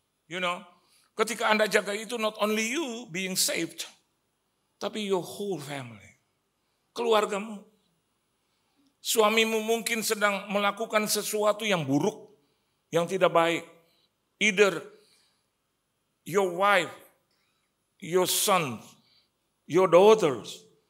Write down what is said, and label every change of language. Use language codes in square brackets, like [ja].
[en] You know, [id] ketika Anda jaga itu, [en] not only you being saved, [id] tapi [en] your whole family. [id] Keluargamu. Suamimu mungkin sedang melakukan sesuatu yang buruk, yang tidak baik. [en] Either your wife, your son, your daughters.